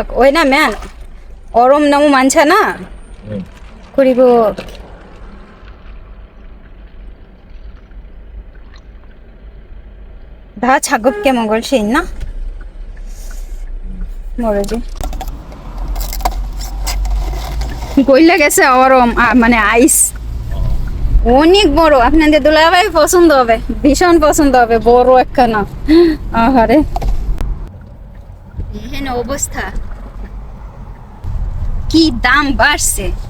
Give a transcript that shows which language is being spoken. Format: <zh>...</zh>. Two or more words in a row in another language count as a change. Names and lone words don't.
<ko>왜냐면, 얼음 너무 많잖아. 응. 그리고, 다 차갑게 먹을 수 있나? 모르지.</ko> <bn>গইলা গেছে গরম মানে আইস অনেক বড় আপনাদের দুলাভাই পছন্দ হবে ভীষণ পছন্দ হবে বড় একখানা আহারে এখানে অবস্থা কি দাম বাড়ছে</bn>